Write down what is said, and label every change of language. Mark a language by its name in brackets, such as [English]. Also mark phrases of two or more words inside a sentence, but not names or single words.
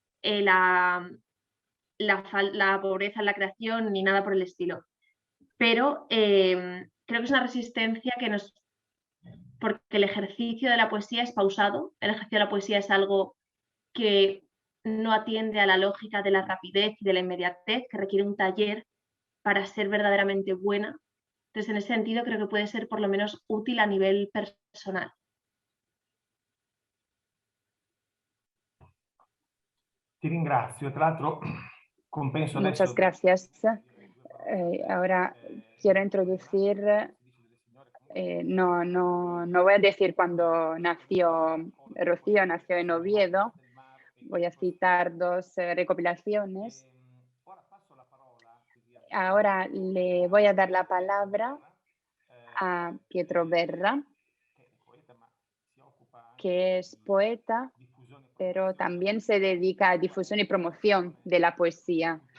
[Spanish] pobreza en la creación ni nada por el estilo, pero creo que es una resistencia porque el ejercicio de la poesía es pausado, el ejercicio de la poesía es algo que no atiende a la lógica de la rapidez y de la inmediatez, que requiere un taller para ser verdaderamente buena. Entonces, en ese sentido, creo que puede ser por lo menos útil a nivel personal. [Italian] Ti ringrazio. Tra l'altro, compenso [Spanish] Muchas [Italian] adesso... [Spanish] gracias. Ahora quiero introducir, no voy a decir cuándo nació Rocío, nació en Oviedo. Voy a citar dos recopilaciones. Ahora le voy a dar la palabra a Pietro Verra, que es poeta, pero también se dedica a difusión y promoción de la poesía.